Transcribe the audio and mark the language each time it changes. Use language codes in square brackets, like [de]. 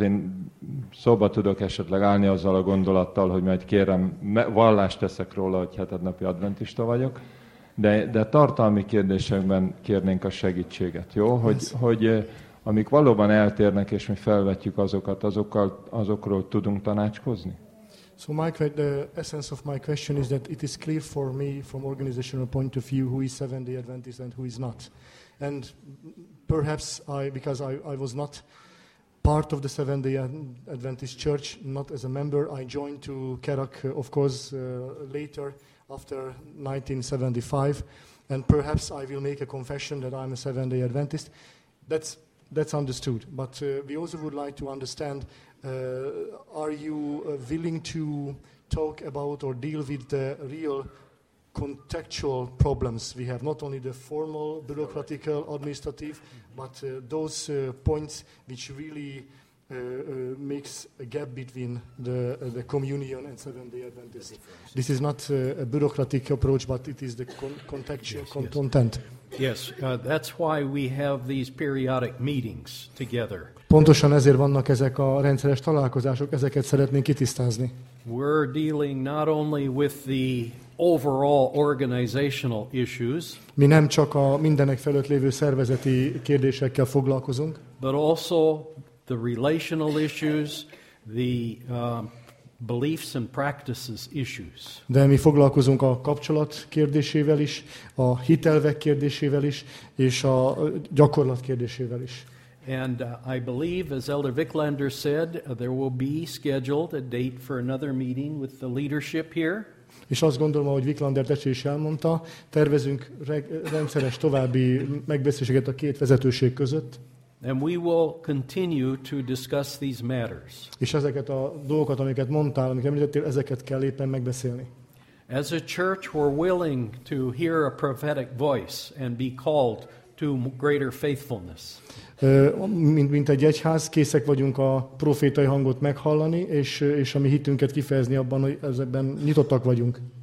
[hu] Én szóba tudok esetleg állni azzal a gondolattal, hogy majd kérem, vallást teszek róla, hogy hetednapi adventista vagyok. De tartalmi kérdésekben kérnénk a segítséget, jó? Hogy amik valóban eltérnek, és mi felvetjük azokat, azokról tudunk tanácskozni? [en] So the essence of my question is that it is clear for me, from organizational point of view, who is Seventh-day Adventist and who is not. And perhaps because I was not part of the Seventh-day Adventist Church, not as a member, I joined to Kerak, of course, later, after 1975, and perhaps I will make a confession that I'm a Seventh-day Adventist. That's understood. But we also would like to understand, are you willing to talk about or deal with the real contextual problems we have, not only the formal, bureaucratic, administrative, but those points which really makes a gap between the communion and Seventh-day Adventists. This is not a bureaucratic approach, but it is the contextual content. Yes, that's why we have these periodic meetings together. [hu] Pontosan ezért vannak ezek a rendszeres találkozások, ezeket szeretnénk kitisztázni. [en] We're dealing not only with the overall organizational issues. [hu] Mi nem csak a mindenek felett lévő szervezeti kérdésekkel foglalkozunk, [en] but also the relational issues, the beliefs and practices issues. [hu] De mi foglalkozunk a kapcsolat kérdésével is, a hitelvek kérdésével is, és a gyakorlat kérdésével is. [en] And I believe, as Elder Viklander said, there will be scheduled a date for another meeting with the leadership here. [hu] És azt gondolom, ahogy Viklander testvér is elmondta, tervezünk rendszeres további megbeszéléseket a két vezetőség között. [en] And we will continue to discuss these matters. [hu] És ezeket a dolgokat, amiket mondtál, amiket említettél, ezeket kell éppen megbeszélni. [en] As a church, we're willing to hear a prophetic voice and be called to greater faithfulness. [hu] Mint egy egyház, készek vagyunk a profétai hangot meghallani, és a mi hitünket kifejezni abban, hogy ezekben nyitottak vagyunk.